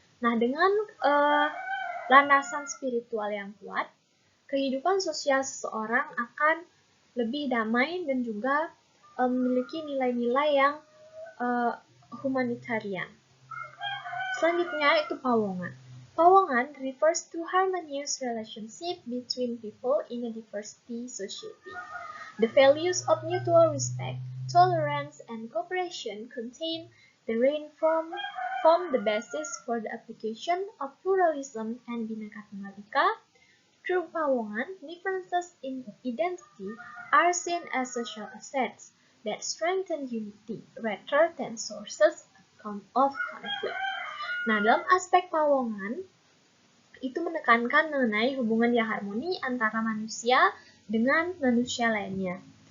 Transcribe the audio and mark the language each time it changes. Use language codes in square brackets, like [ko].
[id] Nah, dengan landasan spiritual yang kuat, kehidupan sosial seseorang akan lebih damai dan juga memiliki nilai-nilai yang humanitarian. Selanjutnya itu Pawongan. [en] Pawongan refers to harmonious relationship between people in a diversity society. The values of mutual respect, tolerance, and cooperation contain the form the basis for the application of pluralism and Bhinneka Tunggal Ika. Through Pawongan, differences in identity are seen as social assets that strengthen unity rather than sources of conflict. [id] Nah, dalam aspek Pawongan, itu menekankan mengenai hubungan yang harmoni antara manusia dengan manusia lainnya.